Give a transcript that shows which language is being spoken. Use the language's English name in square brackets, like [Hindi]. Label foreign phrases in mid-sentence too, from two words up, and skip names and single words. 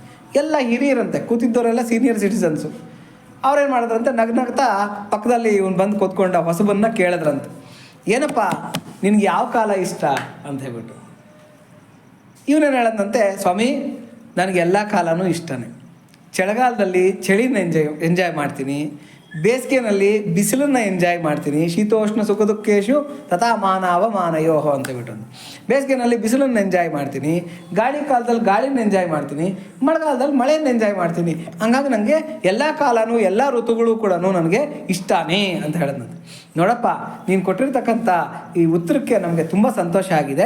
[Kannada] ಎಲ್ಲ ಹಿರಿಯರಂತೆ, ಕೂತಿದ್ದವರೆಲ್ಲ [English] senior citizens. [Kannada] ಅವ್ರೇನು ಮಾಡಿದ್ರಂತೆ, ನಗ್ನಗ್ತಾ ಪಕ್ಕದಲ್ಲಿ ಇವನು ಬಂದು ಕೂತ್ಕೊಂಡ ಹೊಸಬನ್ನ ಕೇಳಿದ್ರಂತೆ, ಏನಪ್ಪ ನಿನಗೆ ಯಾವ ಕಾಲ ಇಷ್ಟ ಅಂತ ಹೇಳ್ಬಿಟ್ಟು. ಇವನೇನು ಹೇಳದಂತೆ, ಸ್ವಾಮಿ ನನಗೆ ಎಲ್ಲ ಕಾಲನೂ ಇಷ್ಟನೇ, ಚಳಿಗಾಲದಲ್ಲಿ ಚಳಿನ ಎಂಜಾಯ್ ಮಾಡ್ತೀನಿ, ಬೇಸಿಗೆನಲ್ಲಿ ಬಿಸಿಲನ್ನು ಎಂಜಾಯ್ ಮಾಡ್ತೀನಿ. [Sanskrit] ಶೀತೋಷ್ಣ ಸುಖ ದುಃಖೇಶು ತಥಾ ಮಾನವ ಮಾನಯೋಹೋ [Kannada] ಅಂತ ಬಿಟ್ಟು ಬೇಸಿಗೆನಲ್ಲಿ ಬಿಸಿಲನ್ನು ಎಂಜಾಯ್ ಮಾಡ್ತೀನಿ, ಗಾಳಿ ಕಾಲದಲ್ಲಿ ಗಾಳಿನ ಎಂಜಾಯ್ ಮಾಡ್ತೀನಿ, ಮಳೆಗಾಲದಲ್ಲಿ ಮಳೆಯನ್ನು ಎಂಜಾಯ್ ಮಾಡ್ತೀನಿ. ಹಂಗಾಗಿ ನನಗೆ ಎಲ್ಲ ಕಾಲನೂ ಎಲ್ಲ ಋತುಗಳು ಕೂಡ ನನಗೆ ಇಷ್ಟನೇ ಅಂತ ಹೇಳಿದ್ನಂತೆ. ನೋಡಪ್ಪ, ನೀನು ಕೊಟ್ಟಿರ್ತಕ್ಕಂಥ ಈ ಉತ್ತರಕ್ಕೆ ನಮಗೆ ತುಂಬ ಸಂತೋಷ ಆಗಿದೆ.